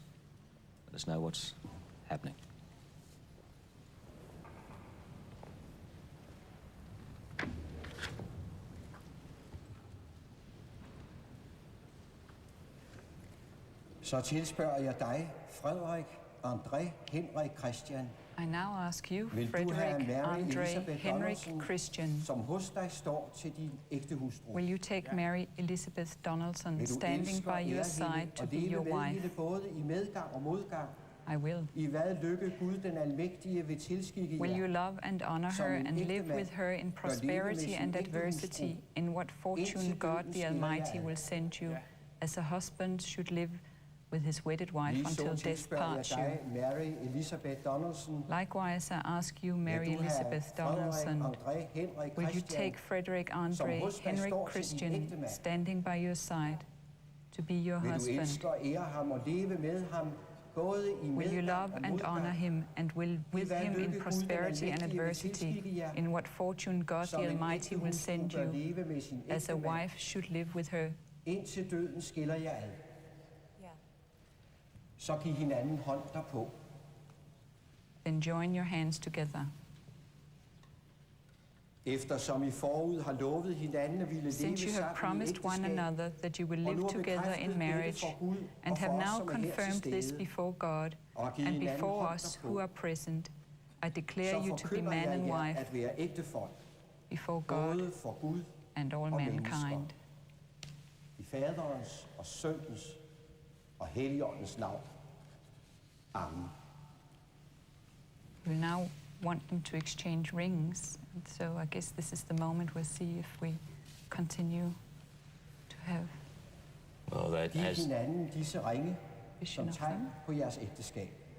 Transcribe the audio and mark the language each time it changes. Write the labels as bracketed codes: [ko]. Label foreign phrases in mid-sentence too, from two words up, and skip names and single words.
[en] Let us know what's happening. [da] Så tilspørger jeg dig, Frederik, André, Henrik, Christian. [en] I now ask you, [da] Vil du have Frederik, Mary Andre, Elisabeth Henrik, Donaldson, Christian, som hos dig står til din ægte hustru? [en] will you take Mary Elizabeth Donaldson [da] Vil du [en] standing [da] elske og [en] by your [da] ære [en] side [da] hende [en] to [da] og [en] be [da] leve [en] your [da] med hende [en] wife? [da] både i medgang og modgang? [en] I will. [da] I hvad lykke Gud den almægtige vil tilskikke [en] Will [da] jer? [en] you love and honor [da] Som her en [en] and live [da] ægtemand [en] with her in [da] bør leve med [en] prosperity [da] sin [en] and [da] ægte [en] adversity, [da] hustru, [en] in what fortune [da] indtil [en] God [da] døden [en] the [da] skiller jer [en] Almighty [da] ad? [en] will send you, as a husband should live with his wedded wife [da] Lige så [en] until death [da] tilspørger jeg [en] parts you. [da] dig, Mary Elisabeth Donaldson. [en] Likewise, I ask you, [da] Vil Mary du have Elizabeth Frederik, Donaldson, André, Henrik, [en] will you Christian, take Frederik, [da] som Andre, hos dig Henrik, står til din Christian ægtemand? [en] standing by your side to be your [da] Vil du [en] husband? [da] elske og ære ham og leve med ham, både i [en] Will you [da] medgang [en] love [da] og [en] and honor [da] modgang? [en] him and will with [da] hvad [en] him [da] lykke [en] in [da] Gud den [en] prosperity and [da] almægtige vil [en] adversity, [da] tilskikke jer, [en] in what fortune God [da] som [en] the [da] en [en] Almighty [da] ægte [en] will [da] hustru [en] send [da] bør [en] you, [da] leve med sin [en] as a [da] ægtemand, [en] wife should live with her. [da] indtil døden skiller jer ad. Så giv hinanden hånd derpå. [en] Then join your hands together. [da] Eftersom I forud har lovet hinanden at ville leve [en] Since you have [da] sammen i [en] promised one [da] ægteskab, [en] another that you will [da] og nu [en] live [da] har [en] together [da] bekræftet [en] in [da] dette [en] marriage, [da] for Gud [en] and [da] og [en] have [da] for os, [en] now [da] som er her til [en] confirmed this [da] stede, [en] before God [da] og givet [en] and [da] hinanden [en] before [da] hånd [en] us [da] derpå, [en] who are present, I declare [da] så [en] you to be [da] forkynder [en] man [da] jeg [en] and [da] jer [en] wife [da] at være ægtefolk, [en] before God [da] både for Gud [en] and all [da] og mennesker. [en] mankind. [da] I Faderens og Søndens og Helligåndens navn. Amen. [en] We now want them to exchange rings, and so I guess this is the moment we'll see if we continue to have Well, that [da] Giv [en] as [da] hinanden disse ringe [en] vision [da] som [en] of [da] tegn [en] them. [da] på jeres ægteskab.